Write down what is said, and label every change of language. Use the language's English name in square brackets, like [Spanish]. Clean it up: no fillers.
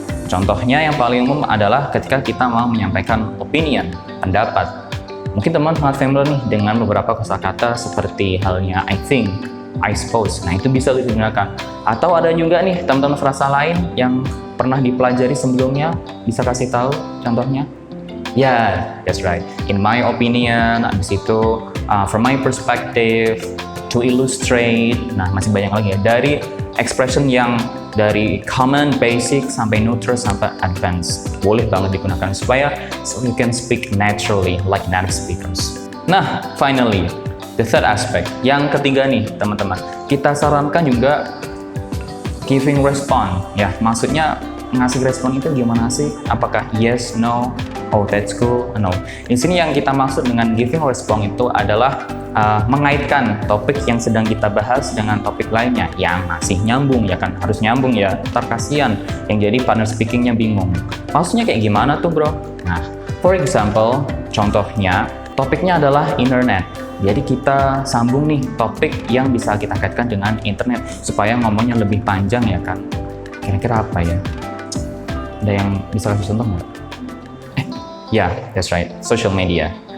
[Indonesian] Contohnya yang paling umum adalah ketika kita mau menyampaikan opinion, pendapat. Mungkin teman sangat familiar nih dengan beberapa kosakata seperti halnya I think, I suppose. Nah, itu bisa digunakan. Atau ada juga nih teman-teman frasa lain yang pernah dipelajari sebelumnya, bisa kasih tahu contohnya? [English] Yeah, that's right. In my opinion, abis itu from my perspective, to illustrate. [Indonesian] Nah, masih banyak lagi ya. Dari expression yang dari common, basic, sampai neutral, sampai advanced. [English] Boleh banget digunakan supaya so you can speak naturally like native speakers. [Indonesian] Nah, finally, the third aspect. Yang ketiga nih, teman-teman. Kita sarankan juga giving response. Ya, maksudnya ngasih respon itu gimana sih? Apakah yes, no, oh that's cool, no. Di sini yang kita maksud dengan giving response itu adalah mengaitkan topik yang sedang kita bahas dengan topik lainnya yang masih nyambung ya kan, harus nyambung ya. Ntar kasihan yang jadi partner speakingnya bingung. Maksudnya kayak gimana tuh bro? Nah, for example, contohnya topiknya adalah internet. Jadi kita sambung nih topik yang bisa kita kaitkan dengan internet supaya ngomongnya lebih panjang ya kan. Kira-kira apa ya? Ada yang bisa kasih contoh nggak? [English] Yeah, that's right, social media.